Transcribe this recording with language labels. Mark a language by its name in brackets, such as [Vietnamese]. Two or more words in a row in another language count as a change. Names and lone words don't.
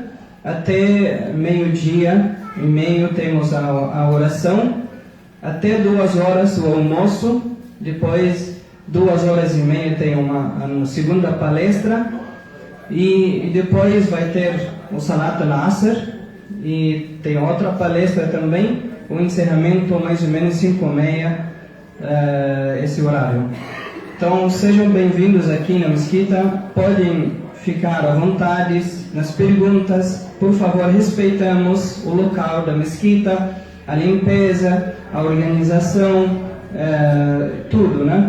[Portuguese] Até meio-dia e meio temos a oração, até 2 horas o almoço, depois 2 horas e meia tem uma segunda palestra e depois vai ter o [Arabic] صلاة العصر [Portuguese] e tem outra palestra também, o encerramento mais ou menos 5h30, esse horário. Então sejam bem-vindos aqui na Mesquita, podem ficar à vontade nas perguntas. Por favor, respeitamos o local da Mesquita, a limpeza, a organização, tudo, né?